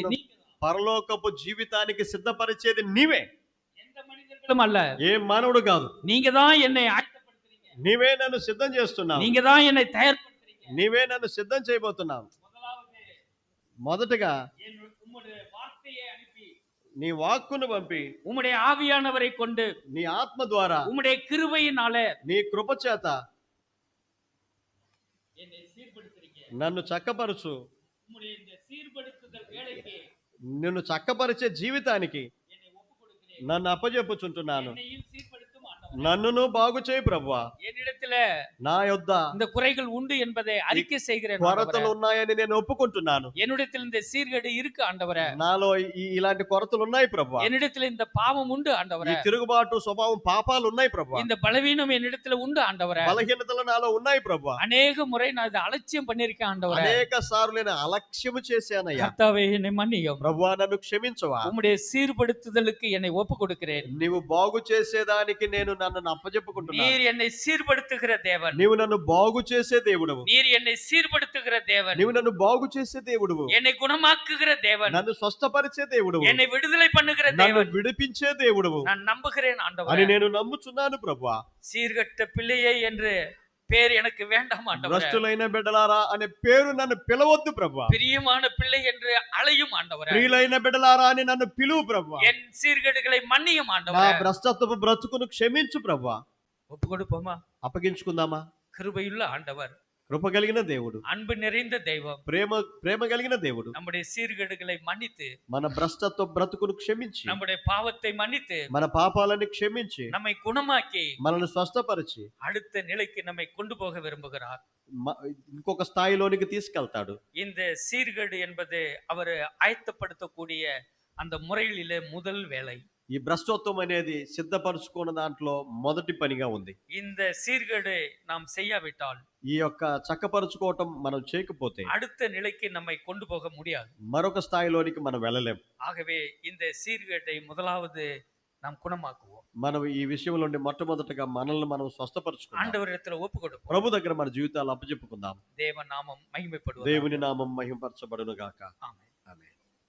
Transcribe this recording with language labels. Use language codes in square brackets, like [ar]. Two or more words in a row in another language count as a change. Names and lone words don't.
[te] నన్ను [ta] நீ. [te] పరలోకపు జీవితానికి సిద్ధపరిచేది నీవే, [ta] எந்த மனிதர்களும் அல்ல. [te] ఏ మానవుడు కాదు. [ta] நீங்க தான் என்னை ஆயத்தப்படுத்துறீங்க. [te] నీవే నన్ను సిద్ధం చేస్తున్నావు. [ta] நீங்க தான் என்னை தயார்படுத்துறீங்க. [te] నీవే నన్ను సిద్ధం చేయబోతున్నావు. [ta] முதலாவது [te] మొదటగా [ta] உம்முடைய வார்த்தையை அனுப்பி, [te] నీ వాక్కును పంపి, [ta] உம்முடைய ஆவியானவரை கொண்டு, [te] నీ ఆత్మ ద్వారా, [ta] உம்முடைய கிருபையினாலே [te] నీ కృప చేత [ta] என்னை சீர்படுத்துறீங்க. [te] నన్ను చక్కపరచు. [ta] உம்முடைய இந்த சீர்படுத்துதல் வேலைக்கு [te] నిన్ను చక్కపరిచే జీవితానికి [ta] என்னை ஒப்புக் கொடுக்கிறேன். [te] నన్ను అప్పజెప్పుచుంటున్నాను. [ta] என்னையும் சீர்படுத்தும் ஆண்டவரே. [te] నన్నును బాగు చేయి ప్రభువా. [ta] என்னிடத்துல [te] నా యొద్ద [ta] இந்த குறைகள் உண்டு என்பதை அறிக்கை செய்கிறேன் [te] కొరతలు [ta] ஆண்டவரே. [te] ఉన్నాయని నేను ఒప్పుకుంటున్నాను. [ta] என்னிடத்தில் இந்த சீர்கேடு இருக்கு ஆண்டவரே. [te] నాలో ఇలాంటి కొరతలు ఉన్నాయి ప్రభువా. [ta] என்னிடத்தில் இந்த பாவம் உண்டு [te] ఈ [ta] ஆண்டவரே. [te] తిరుగుబాటు స్వభావం, పాపాలు ఉన్నాయి ప్రభువా. [ta] இந்த பலவீனம் என்னிடத்துல உண்டு ஆண்டவரே. [te] బలహీనతలు నాలో ఉన్నాయి ప్రభువా. [ta] அநேக முறை நான் இதை அலட்சியம் பண்ணிருக்கேன் ஆண்டவரே. [te] అనేక సార్లు నేను అలక్ష్యము చేశానయ్యా. [ta] கர்த்தாவே, என்னை மன்னியும். [te] ప్రభువా, నన్ను క్షమించవా. [ta] உம்முடைய சீர்படுத்துதலுக்கு என்னை ஒப்பு கொடுக்கிறேன். [te] నీవు బాగు చేసేదానికి నేను నన్ను అప్పచెప్పుకుంటున్నాను. [ta] நீர் என்னை சீர்படுத்துகிற தேவன். [te] నీవు నన్ను బాగు చేసే దేవుడవు. [ta] நீர் என்னை சீர்படுத்துகிற தேவன். [te] నీవు నన్ను బాగు చేసే దేవుడవు. [ta] என்னை குணமாக்குகிற தேவன். [te] నన్ను స్వస్థపరిచే దేవుడవు. [ta] என்னை విడుదலை பண்ணுகிற [te] నన్ను [ta] தேவன். [te] విడిపించే దేవుడవు [ta] நான் நம்புகிறேன் [te] అని [ta] ஆண்டவரே. [te] నేను నమ్ముచున్నాను ప్రభువా. [ta] சீர்கட்ட பிள்ளையே என்று பேர் எனக்கு வேண்டாம் ஆண்டவரே. [te] భ్రష్టులైన బిడ్డలారా అనే పేరు నన్ను పిలవద్దు ప్రభువా. [ta] பிரியமான பிள்ளை என்று அழையும் ஆண்டவரே. [te] ప్రియులైన బిడ్డలారా అని నన్ను పిలువు ప్రభువా. [ta] என் சீர்கேடுகளை மன்னியும் [te] నా [ta] ஆண்டவரே. [te] భ్రష్టత్వపు బ్రతుకును క్షమించు ప్రభువా. [ta] ஒப்பு கொடுப்போமா? [te] అప్పగించుకుందామా? [ta] கிருபையுள்ள ஆண்டவர், [te] కృప కలిగిన దేవుడు, [ta] அன்பு நிறைந்த தெய்வம், [te] ప్రేమ కలిగిన దేవుడు [ta] நம்முடைய சீர்கேடுகளை மன்னித்து, [te] మన భ్రష్టత్వ బ్రతుకును క్షమించి, [ta] நம்முடைய பாவத்தை மன்னித்து, [te] మన పాపాలని క్షమించి, [ta] நம்மை குணமாக்கி [te] మనల్ని స్వస్థపరిచి [ta] அடுத்த நிலைக்கு நம்மை கொண்டு போக விரும்புகிறார். [te] ఇంకొక స్థాయిలోనికి తీసుకెళ్తాడు. [ta] இந்த சீர்கேடு என்பது அவர் ஆயத்தப்படுத்தக்கூடிய அந்த முறைகளிலே முதல் வேலை. [te] ఈ భ్రష్టత్వం అనేది సిద్ధపరచుకున్న దాంట్లో మొదటి పనిగా ఉంది. [ta] இந்த சீர்கேடு நாம் செய்யாவிட்டால், [te] ఈ యొక్క చక్కపరుచుకోవటం మనం చేయకపోతే [ta] அடுத்த நிலைக்கு நம்மை கொண்டு போக முடியாது. [te] మరొక స్థాయిలోనికి మనం వెళ్ళలేం. [ta] ஆகவே இந்த சீர்கேட்டை முதலாவது நாம் குணமாக்குவோம். [te] మనం ఈ విషయంలో మొట్టమొదటగా మనల్ని మనం స్వస్థపరచుకుందాం. [ta] ஆண்டவரிடத்துல ஒப்பு கொடுப்போம். [te] ప్రభు దగ్గర మన జీవితాలు అప్పచెప్పుకుందాం. [ta] தேவ நாமம் மகிமைப்படுவது. [te] దేవుని నామం మహిమపరచబడును గాక. [ta] ஆமென். [te] ఆమేన్.